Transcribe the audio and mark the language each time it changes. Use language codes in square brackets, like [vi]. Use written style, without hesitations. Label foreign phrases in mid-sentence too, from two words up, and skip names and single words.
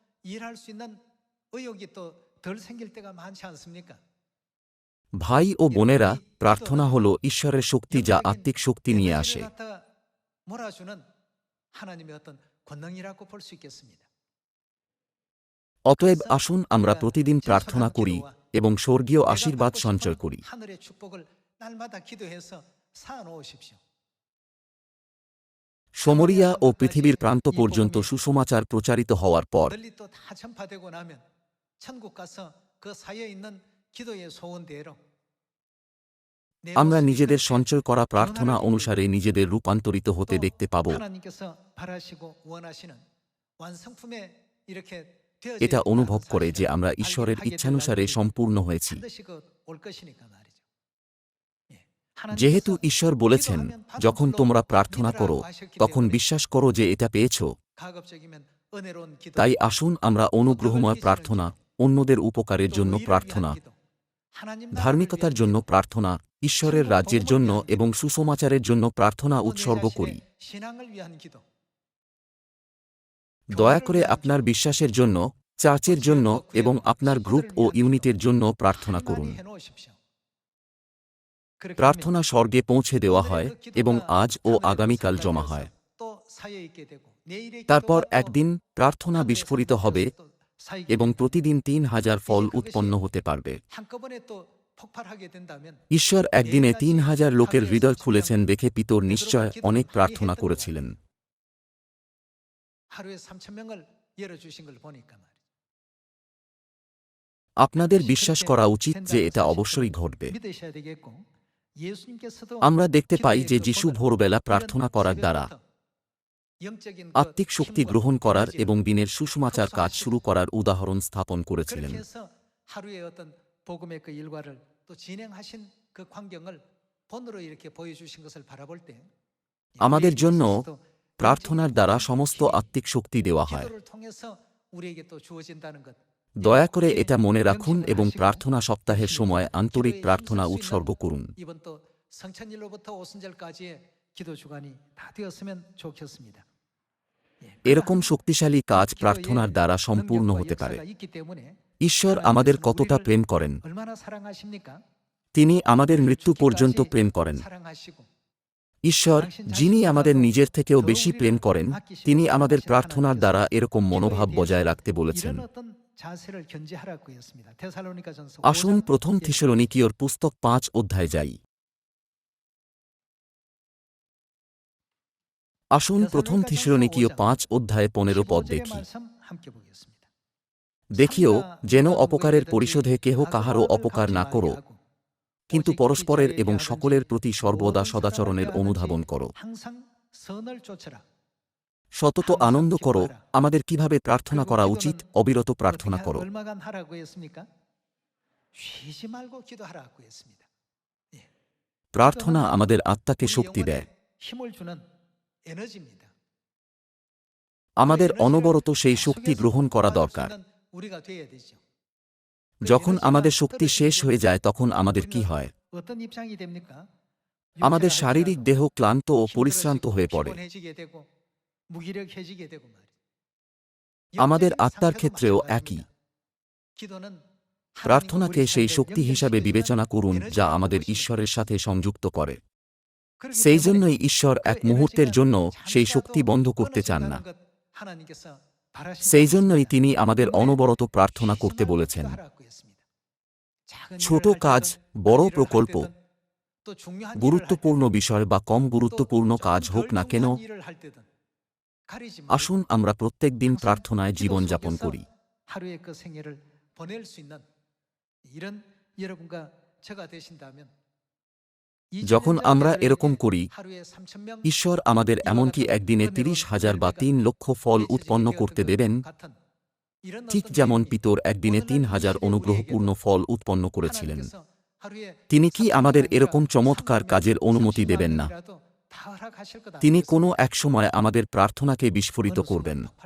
[bn] ভাই ও বোনেরা, প্রার্থনা হল ঈশ্বরের শক্তি যা আত্মিক শক্তি নিয়ে আসে। অতএব আসুন আমরা প্রতিদিন প্রার্থনা করি এবং স্বর্গীয় আশীর্বাদ সঞ্চয় করি। [ko] 하늘의 축복을 날마다 기도해서 쌓아놓으십시오. [bn] সমরিয়া ও পৃথিবীর প্রান্ত পর্যন্ত সুসমাচার প্রচারিত হওয়ার পর [ko] 널리 또 다 전파되고 나면 천국 가서 그 사이에 있는 기도의 소원대로 [bn] আমরা নিজেদের সঞ্চয় করা প্রার্থনা অনুসারে নিজেদের রূপান্তরিত হতে দেখতে পাব। [ko] 하나님께서 바라시고 원하시는 완성품에 이렇게 [bn] এটা অনুভব করে যে আমরা ঈশ্বরের ইচ্ছানুসারে সম্পূর্ণ হয়েছি। [ko] 반드시 올 것이니까 말이죠. [bn] যেহেতু ঈশ্বর বলেছেন, যখন তোমরা প্রার্থনা করো তখন বিশ্বাস করো যে এটা পেয়েছ, [ko] 가급적이면 은혜로운 기도, [bn] তাই আসুন আমরা অনুগ্রহময় প্রার্থনা, অন্যদের উপকারের জন্য প্রার্থনা, ধার্মিকতার জন্য প্রার্থনা, ঈশ্বরের রাজ্যের জন্য এবং সুসমাচারের জন্য প্রার্থনা উৎসর্গ করি। [ko] 신앙을 위한 기도. [bn] দয়া করে আপনার বিশ্বাসের জন্য, চার্চের জন্য এবং আপনার গ্রুপ ও ইউনিটের জন্য প্রার্থনা করুন। প্রার্থনা স্বর্গে পৌঁছে দেওয়া হয় এবং আজ ও আগামীকাল জমা হয়। তারপর একদিন প্রার্থনা বিস্ফোরিত হবে এবং প্রতিদিন ৩,০০০ ফল উৎপন্ন হতে পারবে। ঈশ্বর একদিনে ৩,০০০ লোকের হৃদয় খুলেছেন দেখে পিতর নিশ্চয় অনেক প্রার্থনা করেছিলেন। [ko] 하루에 3,000명을 열어주신 걸 보니까 말이죠. [bn] আপনাদের বিশ্বাস করা উচিত যে এটা অবশ্যই ঘটবে। [ko] 믿으셔야 되겠고, 예수님께서도 [bn] আমরা দেখতে পাই যে যিশু ভোরবেলা প্রার্থনা করার দ্বারা [ko] 영적인 [bn] আত্মিক শক্তি গ্রহণ করার এবং দিনের সুসমাচার কাজ শুরু করার উদাহরণ স্থাপন করেছিলেন। [ko] 그렇게 해서 하루의 어떤 복음의 그 일과를 또 진행하신 그 광경을 본으로 이렇게 보여주신 것을 바라볼 때 [bn] আমাদের জন্য প্রার্থনার দ্বারা সমস্ত আত্মিক শক্তি দেওয়া হয়। [ko] 기도를 통해서 우리에게 또 주어진다는 것. [bn] দয়া করে এটা মনে রাখুন এবং প্রার্থনা সপ্তাহের সময় আন্তরিক প্রার্থনা উৎসর্গ করুন। [ko] 이번 또 성천일로부터 오순절까지의 기도 주간이 다 되었으면 좋겠습니다. [bn] এরকম শক্তিশালী কাজ প্রার্থনার দ্বারা সম্পূর্ণ হতে পারে। ঈশ্বর আমাদের কতটা প্রেম করেন, [ko] 얼마나 사랑하십니까? [bn] তিনি আমাদের মৃত্যু পর্যন্ত প্রেম করেন। [ko] 사랑하시고 [bn] ঈশ্বর, যিনি আমাদের নিজের থেকেও বেশি প্রেম করেন, তিনি আমাদের প্রার্থনার দ্বারা এরকম মনোভাব বজায় রাখতে বলেছেন। [ko] 이런 어떤 자세를 견지하라고 했습니다. 데살로니가전서 [bn] আসুন [ko] 5장 [bn] প্রথম থিসেলনিকীয়র পুস্তক 5 অধ্যায়ে যাই। আসুন প্রথম থিসেলনিকীয় 5 অধ্যায়ে 15 পদ [ko] 15절의 [bn] দেখি। [ko] 말씀 함께 보겠습니다. [bn] দেখিও যেন অপকারের পরিশোধে কেহ কাহারও অপকার না করো, কিন্তু পরস্পরের এবং সকলের প্রতি সর্বদা সদাচরণের অনুধাবন করো। [ko] 항상 선을 쫓으라. [bn] সতত আনন্দ করো। আমাদের কিভাবে প্রার্থনা করা উচিত? অবিরত প্রার্থনা করো। [ko] 얼마간 하라고 했습니까? 쉬지 말고 기도하라고 했습니다. [bn] প্রার্থনা আমাদের আত্মাকে [ko] 우리 [bn] শক্তি [ko] 영혼에 [bn] দেয়। [ko] 힘을 주는 에너지입니다. [bn] আমাদের [ko] 그 에너지를 [bn] অনবরত সেই শক্তি [ko] 계속해서 [bn] গ্রহণ করা [ko] 받을 수 [bn] দরকার। [ko] 있는 우리가 돼야 되죠. [bn] যখন আমাদের শক্তি শেষ হয়ে যায় তখন আমাদের কি হয়? [ko] 어떤 입장이 됩니까? [bn] আমাদের [ko] 육체를 [bn] শারীরিক [ko] 하더라도 [bn] দেহ ক্লান্ত ও পরিশ্রান্ত [ko] 힘들어지고 [bn] হয়ে পড়ে। [ko] 피곤해지게 되고 무기력해지게 되고 말이죠. [bn] আমাদের [ko] 영적인 [bn] আত্মার [ko] 상태도 [bn] ক্ষেত্রেও [ko] 마찬가지입니다. [bn] একই। [ko] 기도는 [bn] প্রার্থনাকে [ko] 하나님과 [bn] সেই [ko] 우리 [bn] শক্তি [ko] 사이를 [bn] হিসাবে [ko] 연결시키는 [bn] বিবেচনা করুন যা [ko] 에너지라고 [bn] আমাদের [ko] 보시면 [bn] ঈশ্বরের সাথে সংযুক্ত করে। [ko] 그렇기 [bn] সেই [ko] 때문에 [bn] জন্যই ঈশ্বর এক [ko] 그 [bn] মুহূর্তের [ko] 에너지가 [bn] জন্য সেই [ko] 잠시라도 [bn] শক্তি বন্ধ করতে চান না। [ko] 끊어진다는 것 하나님께서 바라시지 [bn] সেই জন্যই [ko] 않습니다. [bn] তিনি আমাদের [ko] 때문에 [bn] অনবরত প্রার্থনা [ko] 쉬지 [bn] করতে [ko] 말고 [bn] বলেছেন। [ko] 기도하라고 했습니다. 작은 [bn] ছোট [ko] 일을 할 [bn] কাজ, [ko] 때든 [bn] বড় [ko] 큰 일을 할 [bn] প্রকল্প, [ko] 때든 또 중요한 일을 할 [bn] গুরুত্বপূর্ণ [ko] 때든 [bn] বিষয় বা কম [ko] 또 [bn] গুরুত্বপূর্ণ [ko] 조금 [bn] কাজ হোক [ko] 덜 [bn] না কেন, [ko] 중요한 일을 할 때든 가리지 말고 [bn] আসুন আমরা প্রত্যেক দিন [ko] 항상 [bn] প্রার্থনায় [ko] 기도 [bn] জীবনযাপন [ko] 속에서 [bn] করি। [ko] 하루의 그 생애를 보낼 수 있는 이런 여러분과 저가 되신다면 [bn] যখন আমরা এরকম করি, [ko] 하루에 3,000명 [bn] ঈশ্বর আমাদের এমনকি একদিনে 30,000 বা 3 লক্ষ ফল উৎপন্ন করতে দেবেন, ঠিক যেমন পিতর একদিনে 3,000 অনুগ্রহপূর্ণ ফল উৎপন্ন করেছিলেন। তিনি কি আমাদের এরকম চমৎকার কাজের অনুমতি দেবেন না? তিনি কোনো এক সময় আমাদের প্রার্থনাকে বিস্ফোরিত করবেন।